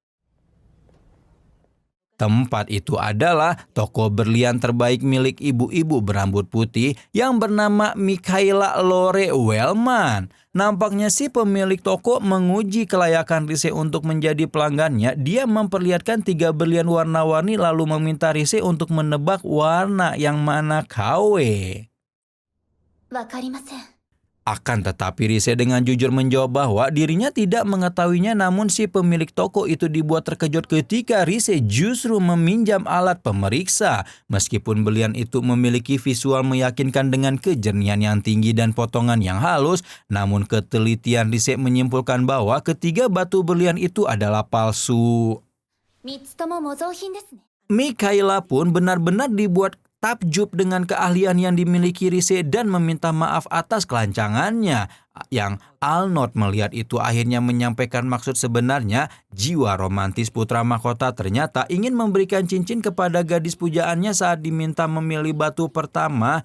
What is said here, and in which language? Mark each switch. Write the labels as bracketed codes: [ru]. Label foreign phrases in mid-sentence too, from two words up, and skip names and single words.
[id] Tempat itu adalah toko berlian terbaik milik ibu-ibu berambut putih yang bernama Michaela Lore Wellman. Nampaknya si pemilik toko menguji kelayakan Rise untuk menjadi pelanggannya. Dia memperlihatkan 3 berlian warna-warni lalu meminta Rise untuk menebak warna yang mana KW. [ja] わかりません。 [id] Akan tetapi Rise dengan jujur menjawab bahwa dirinya tidak mengetahuinya, namun si pemilik toko itu dibuat terkejut ketika Rise justru meminjam alat pemeriksa. Meskipun berlian itu memiliki visual meyakinkan dengan kejernihan yang tinggi dan potongan yang halus, namun ketelitian Rise menyimpulkan bahwa ketiga batu berlian itu adalah palsu. [ja] 3 つとも模造品ですね。 [id] Michaela pun benar-benar dibuat takjub dengan keahlian yang dimiliki Rise dan meminta maaf atas kelancangannya. Yang Arnold melihat itu akhirnya menyampaikan maksud sebenarnya. Jiwa romantis putra mahkota ternyata ingin memberikan cincin kepada gadis pujaannya saat diminta memilih batu pertama.